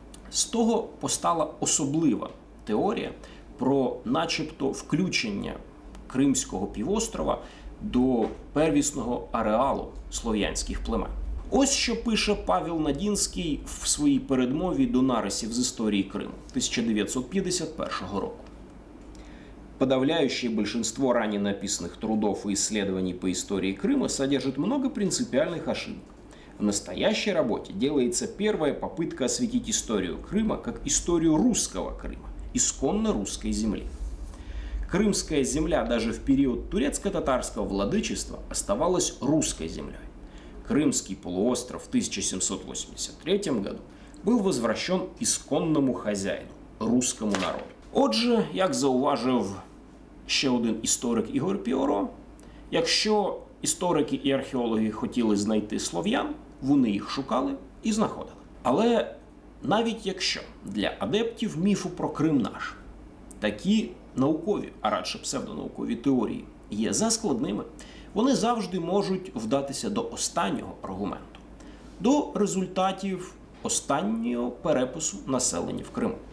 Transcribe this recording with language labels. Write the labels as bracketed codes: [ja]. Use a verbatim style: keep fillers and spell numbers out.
[uk] З того постала особлива теорія про начебто включення Кримського півострова до первісного ареалу слов'янських племен. Ось що пише Павел Надінський в своїй передмові до нарисів з історії Криму [ru] тысяча девятьсот пятьдесят первого [uk] року. [ru] Подавляющее большинство ранее написанных трудов и исследований по истории Крыма содержит много принципиальных ошибок. В настоящей работе делается первая попытка осветить историю Крыма как историю русского Крыма, исконно русской земли. Крымская земля даже в период турецко-татарского владычества оставалась русской землей. Крымский полуостров в тысяча семьсот восемьдесят третьем году был возвращен исконному хозяину, русскому народу. [uk] Отже, як зауважив ще один історик Ігор Піоро, якщо історики і археологи хотіли знайти слов'ян, вони їх шукали і знаходили. Але навіть якщо для адептів міфу про Крим наш такі наукові, а радше псевдонаукові теорії є заскладними, вони завжди можуть вдатися до останнього аргументу, до результатів останнього перепису населення в Криму.